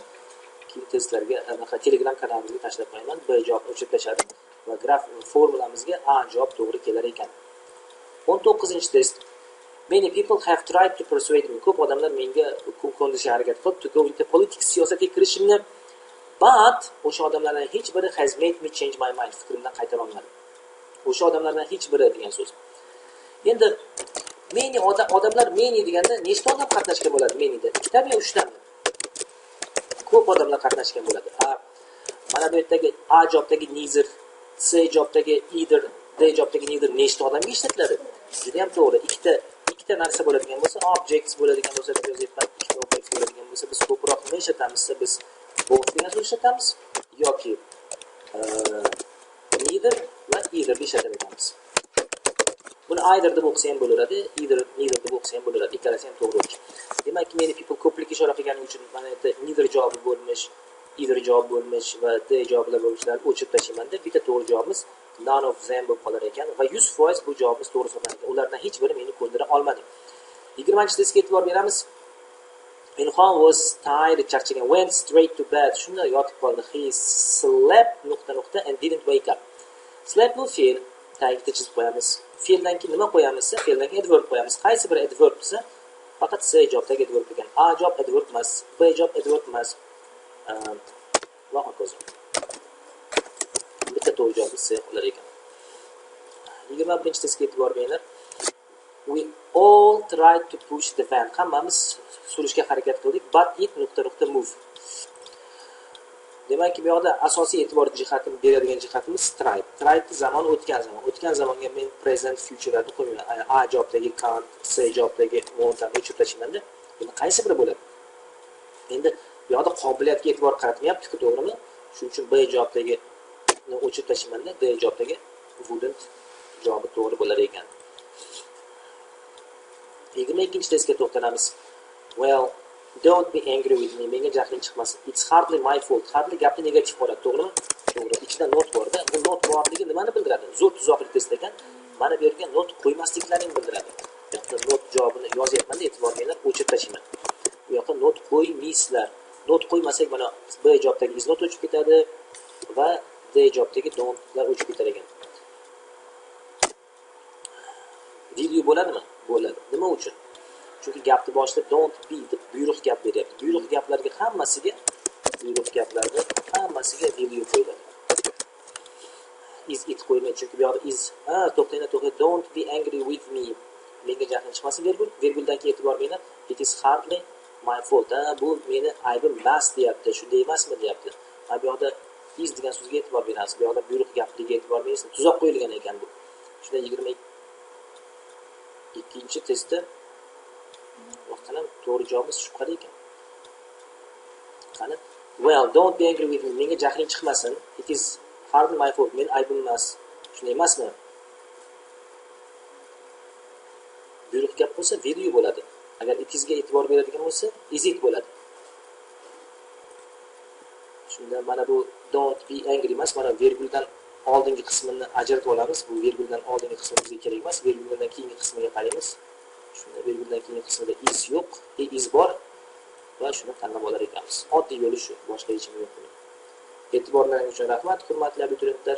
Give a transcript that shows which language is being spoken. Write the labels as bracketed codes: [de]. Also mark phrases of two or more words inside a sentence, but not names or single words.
[uz] Keyin testlarga anaqa Telegram kanalimizga tashlab qo'yaman. B javobni o'chirib tashladim va graf formulamizga A javob to'g'ri kelar ekan. 19-test. [en] Many people have tried to persuade me. [uz] Ko'p odamlar menga ko'ndishga harakat qilib [en] to go into politics, [uz] siyosatga kirishimni, but o'sha odamlardan hech biri [en] has made me change my mind. [uz] Fikrimdan qaytara olmadi. O'sha odamlardan hech biri degan so'z. Endi meni odamlar meni deganda nechta odam qatnashgan bo'ladi menida? 2 tami yo 3 tami? Ko'p odamlar qatnashgan bo'ladi. Mana bu yerdagi A javobdagi neither, C javobdagi either, D javobdagi neither nechta odamga ishlatiladi? Juda ham to'g'ri. Ikkita narsa bo'ladigan bo'lsa, objects bo'ladigan bo'lsa, deb yozyapman. Ikkita objects bo'ladigan bo'lsa, biz ko'proq nima ishlatamiz? Biz both degan so'z ishlatamiz yoki neither va either deb ishlatamiz. Buni either deb o'qisa ham bo'laveradi, neither deb o'qisa ham bo'laveradi. Ikkalasi ham to'g'ri bo'lishi. Demak, [en] many people [uz] ko'plik ishora qilgani uchun mana bu yerda neither javobi bo'lmish, either javob bo'lmish va D javoblar bo'lishlarni o'chirib tashlaymanda bitta to'g'ri javobimiz [en] none of them [uz] bo'lib qolar ekan va 100% bu javobimiz to'g'ri hisoblanadi ekan. Ulardan hech biri meni ko'ndira olmadi. 20-testga e'tibor beramiz. [en] Ilhom was tired, charchagan, went straight to bed. Shunda yotib qoldi. He slept ... and didn't wake up. [uz] Slept bu fe'l, tagida chizib qo'yamiz. Fe'ldan keyin nima qo'yamiz? Fe'ldan keyin adverb qo'yamiz. Qaysi biri adverb bo'lsa, faqat C javobdagi adverb ekan. A javob adverb emas, B javob adverb emas. Va hokazo. Bitta to'g'ri javobimiz C bo'lar ekan. 21-testga e'tibor beringlar. [en] We all tried to push the van. [uz] Hammamiz surishga harakat qildik, [en] but it ... move. [uz] Demak, bu yoqda asosiy e'tibor jihatim beradigan jihatimiz tried. Tried zamon o'tgan zamon. O'tgan zamonga men [en] present future'larni [uz] qo'ymayman. A javobdagi can't, C javobdagi won't ni o'chirib tashlaymanda. Buni qaysi biri bo'ladi? Endi bu yoqda qobiliyatga e'tibor qaratmayapti-ku, to'g'rimi? Shuning uchun B javobdagi o'chirib tashlaymanda, D javobdagi wouldn't javobi to'g'ri bo'lar ekan. 22-testga to'xtalamiz. [en] Well, don't be angry with me. [uz] Menga jahling chiqmasin. [en] It's hardly my fault. [uz] Hardly gapni negativ qiladi, to'g'rimi? To'g'ri. Ichida not bor-da. Bu not borligi nimani bildiradi? Zo'r tuzoqli test ekan. Mana bu yerga not qo'ymasliklarini bildiradi. Bu yoqda not javobini yozyapman-da, e'tibor beringlar, o'chirib tashlayman. Bu yoqda not qo'ymaysizlar. Not qo'ymasak mana B javobdagi [en] is not [uz] o'chib ketadi va D javobdagi don'tlar o'chib ketar ekan. [en] Will you [uz] bo'ladimi? Bo'ladi. Nima uchun? Chunki gapni boshida [en] don't be [uz] deb buyruq gap beryapti. Buyruq gaplarga hammasiga [en] will you [uz] qo'yiladi. [en] Is it [uz] qo'yilmaydi. Chunki bu yoqda is to'xtanglar. [en] Don't be angry with me. [uz] Menga jahling chiqmasin virgul. Virguldan keyin e'tibor beringlar. [en] It is hardly my fault. [uz] Bu meni aybim emas deyapti. Shunday emasmi deyapti. Bu yoqda is degan so'zga e'tibor berasiz. Bu yoqda buyruq gapligiga e'tibor berasiz. Tuzoq qo'yilgan ekan bu. Shunda 22-testda vaqtdan to'g'ri javobimiz shubhali ekan. Qani? [en] Well, don't be angry with me. [uz] Menga jahling chiqmasin. [en] It is hardly my fault. [uz] Men aybim emas. Shunday emasmi? Buyruq gap bo'lsa [en] will you [uz] bo'ladi. Agar [en] it isga [uz] e'tibor beradigan bo'lsa, [en] is it [uz] bo'ladi. Shunda mana bu [en] don't be angry [uz] emas, mana virguldan oldingi qismini ajratib olamiz. Bu virguldan oldingi qismi bizga kerak emas. Virguldan keyingi qismiga qaraymiz. Shunda virguldan keyingi qismida is yo'q, is bor va shuni tanlab olar ekanmiz. Oddiy yo'li shu, boshqa hech nima yo'q. E'tiborlaringiz uchun rahmat, hurmatli abituriyentlar.